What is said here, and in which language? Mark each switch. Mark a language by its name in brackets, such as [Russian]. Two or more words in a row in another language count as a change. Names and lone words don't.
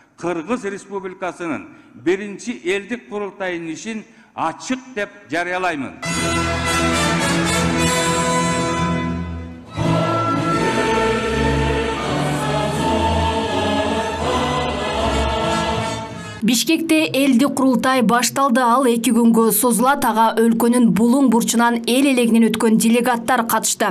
[Kyrgyz] Кыргыз Республикасынын биринчи элдик курултайынын ишин ачык деп жарыялайман. Бишкекте элди курултай башталды. Ал 2 күнгө созулат. Ага өлкөнүн булуң бурчунан эл элегинен өткөн делегаттар катышты.